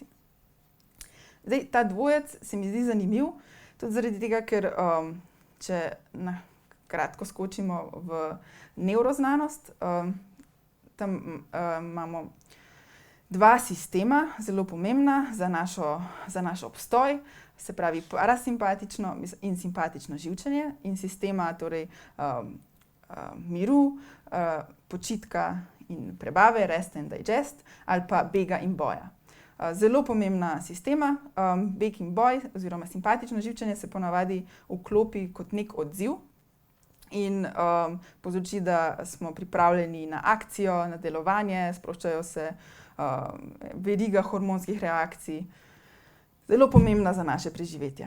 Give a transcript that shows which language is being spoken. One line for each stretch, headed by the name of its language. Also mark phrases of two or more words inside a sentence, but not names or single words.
Slovenian: Zdaj, ta dvojec se mi zdi zanimiv, tudi zaradi tega, ker če na kratko skočimo v nevroznanost, tam imamo dva sistema, zelo pomembna za naš obstoj, se pravi parasimpatično in simpatično živčenje in sistema torej miru, počitka in prebave,
English: rest and digest,
Slovenian: ali pa bega in boja. Zelo pomembna sistema, beg in boj oziroma simpatično živčenje se ponavadi vklopi kot nek odziv in povzroči, da smo pripravljeni na akcijo, na delovanje, sproščajo se veriga hormonskih reakcij, zelo pomembna za naše preživetje.